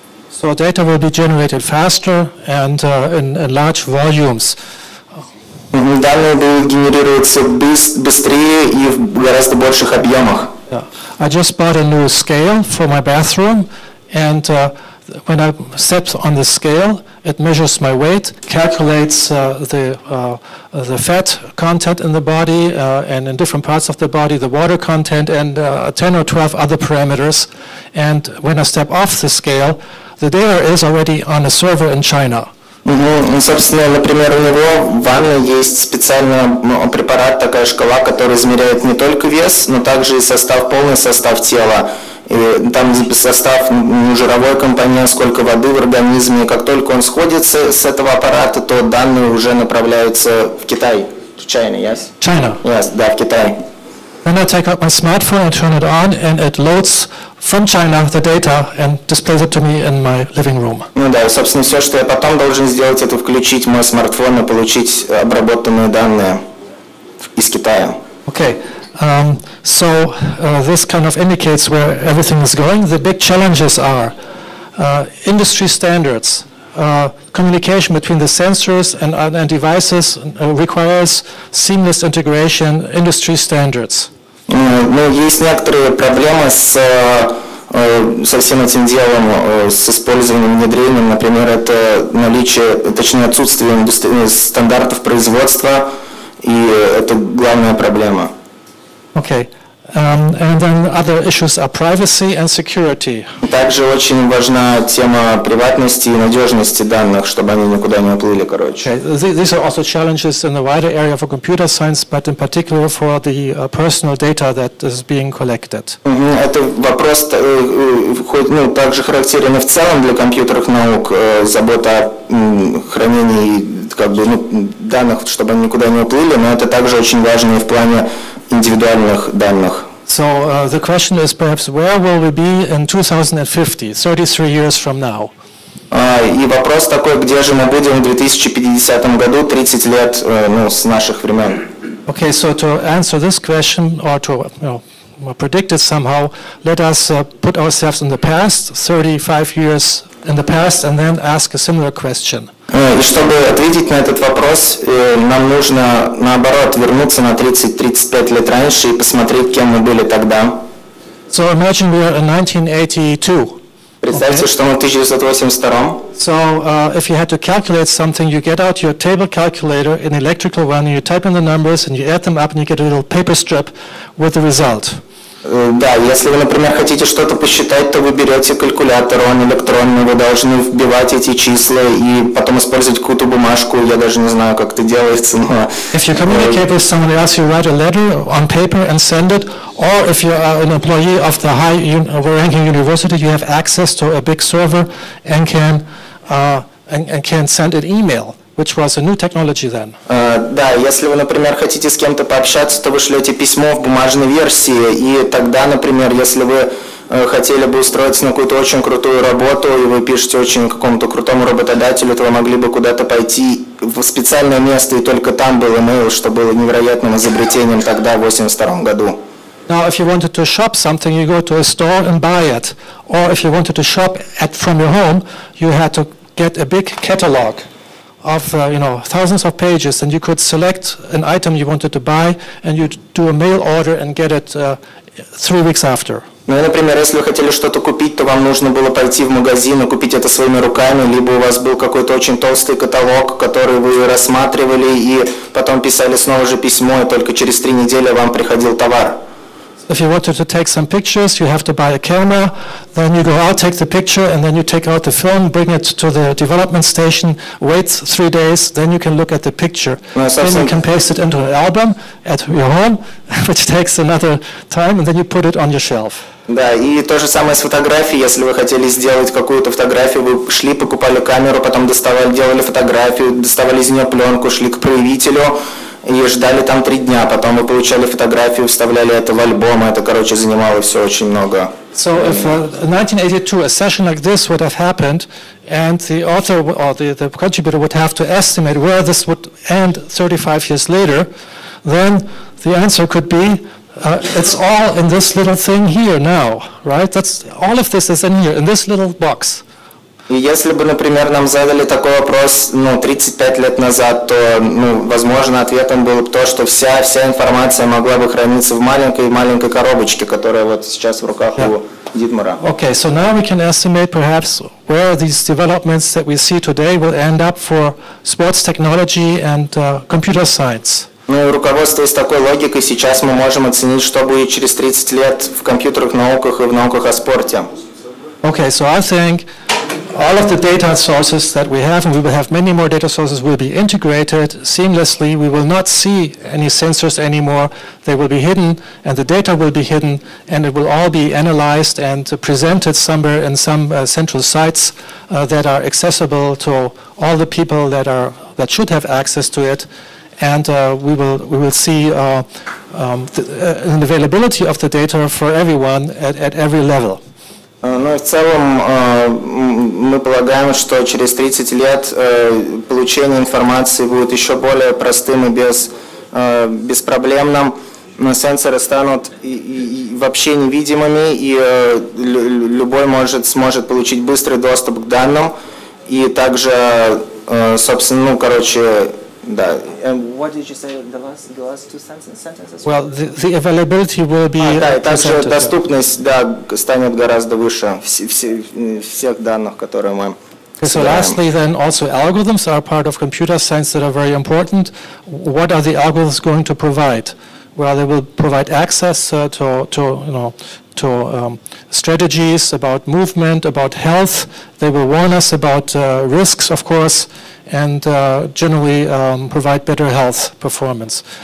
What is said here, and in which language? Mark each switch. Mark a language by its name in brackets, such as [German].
[English] So data will be generated faster and in large volumes. [Russian] Данные будут генерироваться быстрее и в гораздо больших объемах. [English] I just bought a new scale for my bathroom, and when I step on the scale, it measures my weight, calculates the fat content in the body and in different parts of the body, the water content, and 10 or 12 other parameters. And when I step off the scale, the data is already on a server in China. [Russian] Собственно, например, у него в ванной есть специальный препарат, такая шкала, которая измеряет не только вес, но также и полный состав тела. И там состав, жировой компонент, сколько воды в организме. И как только он сходится с этого аппарата, то данные уже направляются в Китай. В [English] China, yes? China. Yes, [Russian] да, в Китай. [English] Then I take out my smartphone and turn it on, and it loads from China the data and displays it to me in my living room. [Russian] Ну да, и, собственно, все, что я потом должен сделать, это включить мой смартфон и получить обработанные данные из Китая. [English] Okay. So this kind of indicates where everything is going. The big challenges are industry standards. Communication between the sensors and devices requires seamless integration, industry standards. [Russian] Ну, есть некоторые проблемы с со всем этим делом, с использованием, внедрением, например, это наличие, точнее отсутствие стандартов производства, и это главная проблема. [English] Okay. And then other issues are privacy and security. [Russian] Также очень важна тема приватности и надежности данных, чтобы они никуда не уплыли, короче. [English] Okay. These are also challenges in the wider area for computer science, but in particular for the personal data that is being collected. [Russian] Это вопрос также характерен и в целом для компьютерных наук, забота о хранении данных, чтобы они никуда не уплыли, но это также очень важно и в плане индивидуальных данных. [English] So the question is perhaps where will we be in 2050, 33 years from now? [Russian] И вопрос такой, где же мы будем в 2050 году, 30 лет с наших времен. [English] Okay, so to answer this question or to predict it somehow, let us put ourselves in the past, 35 years in the past, and then ask a similar question. [Russian] И чтобы ответить на этот вопрос, нам нужно, наоборот, вернуться на 30-35 лет раньше и посмотреть, кем мы были тогда. [English] So imagine we are in 1982. [Russian] Представьте, что мы в 1982. [English] So if you had to calculate something, you get out your table calculator, an electrical one, and you type in the numbers, and you add them up, and you get a little paper strip with the result. [Russian] Да, если вы, например, хотите что-то посчитать, то вы берете калькулятор, он электронный, вы должны вбивать эти числа и потом использовать какую-то бумажку, я даже не знаю, как это делается, но... [English] If you communicate with someone else, you write a letter on paper and send it, or if you are an employee of the high-ranking university, you have access to a big server and can send an email, which was a new technology then. [Russian] Да, если вы, например, хотите с кем-то пообщаться, то вы шлете письмо в бумажной версии, и тогда, например, если вы хотели бы устроиться на какую-то очень крутую работу, и вы пишете очень какому-то крутому работодателю, то вы могли бы куда-то пойти в специальное место, и только там был email, что было невероятным изобретением тогда, в 1982 году. [English] Now, if you wanted to shop something, you go to a store and buy it. Or if you wanted to shop from your home, you had to get a big catalog of thousands of pages, and you could select an item you wanted to buy, and you'd do a mail order and get it 3 weeks after. [Russian] Ну, например, если вы хотели что-то купить, то вам нужно было пойти в магазин и купить это своими руками, либо у вас был какой-то очень толстый каталог, который вы рассматривали, и потом писали снова же письмо, и только через 3 недели вам приходил товар. [English] If you wanted to take some pictures, you have to buy a camera, then you go out, take the picture, and then you take out the film, bring it to the development station, wait 3 days, then you can look at the picture. Then you can paste it into an album at your home, which takes another time, and then you put it on your shelf. [Russian] Да, и то же самое с фотографией. Если вы хотели сделать какую-то фотографию, вы шли, покупали камеру, потом делали фотографию, доставали из нее пленку, шли к проявителю, и ждали там 3 дня, потом вы получали фотографию, вставляли это в альбом, это, короче, занимало все очень много. [English] So if in 1982 a session like this would have happened, and the author or the contributor would have to estimate where this would end 35 years later, then the answer could be it's all in this little thing here now, right? That's all of this is in here, in this little box. [Russian] И если бы, например, нам задали такой вопрос 35 лет назад, то, возможно, ответом было бы то, что вся информация могла бы храниться в маленькой коробочке, которая вот сейчас в руках у Дитмара. [English] Okay, so now we can estimate perhaps where these developments that we see today will end up for sports technology and computer science. [Russian] Ну, руководствуясь такой логикой, сейчас мы можем оценить, что будет через 30 лет в компьютерных науках и в науках о спорте. [English] Okay, so I think all of the data sources that we have, and we will have many more data sources, will be integrated seamlessly. We will not see any sensors anymore. They will be hidden, and the data will be hidden, and it will all be analyzed and presented somewhere in some central sites that are accessible to all the people that should have access to it. And we will see an availability of the data for everyone at every level. [Russian] Ну и в целом мы полагаем, что через 30 лет получение информации будет еще более простым и беспроблемным. Сенсоры станут вообще невидимыми, и любой сможет получить быстрый доступ к данным. И также, собственно, Да. [English] What did you say the last two sentences? Well, the availability will be [Russian] Да, и также [English] presented. [Russian] доступность, да, станет гораздо выше всех данных, которые мы [English] So lastly, then, also algorithms are part of computer science that are very important. What are the algorithms going to provide? Well, they will provide access to strategies about movement, about health. They will warn us about risks, of course, and generally provide better health performance.